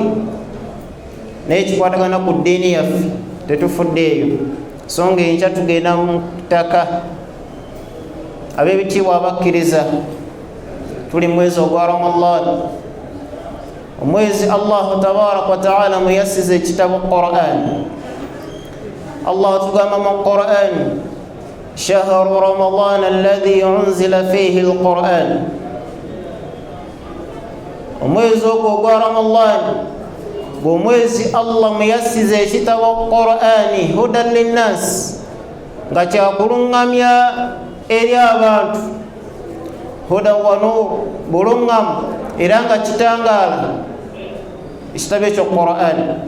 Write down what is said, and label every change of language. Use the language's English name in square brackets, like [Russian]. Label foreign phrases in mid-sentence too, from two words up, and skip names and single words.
[Ganda] Naye kikwatagana ku ddiini yaffe tetufuddeeyo, so nga enkya tugenda mu ttaka. Ab'ebitiibwa abakkiriza, tuli mwezi ogwa Ramadan, omwezi Allah [Arabic] تبارك وتعالى [Ganda] muyassiza ekitabo Qur'an. Allah tugamba mu Qur'an, [Arabic] شهر رمضان الذي أنزل فيه القرآن [Ganda] omwezi ogwo ogwa Ramadan gw'omwezi Allah muyasize ekitabo Qur'ani [Arabic] هدى للناس [Ganda] nga kyakulungamya eri abantu [Arabic] هدى ونور [Ganda] bulungamu era nga kitangaala ekitabo ekyo Qur'ani